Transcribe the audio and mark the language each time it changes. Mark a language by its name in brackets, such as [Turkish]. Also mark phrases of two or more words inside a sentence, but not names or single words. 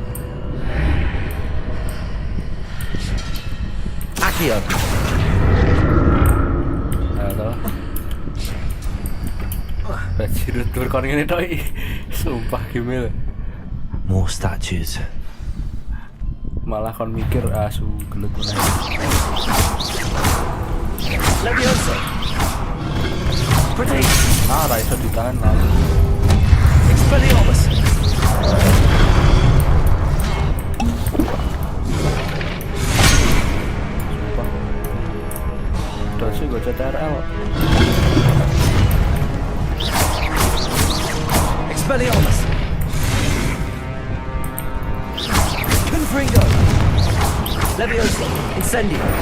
[Javanese] Accio. Halo. Bajirut tur kon ngene tok iki. Sumpah gimil. [English] More statues. [Javanese] Malah kon mikir asu gelut meneh. Levioso. Protego. Ah, ra iso ditahan lalu. Expelliarmus. Sumpah. Terus gue CTRL. Expelliarmus. Confringo. Levioso. Incendio.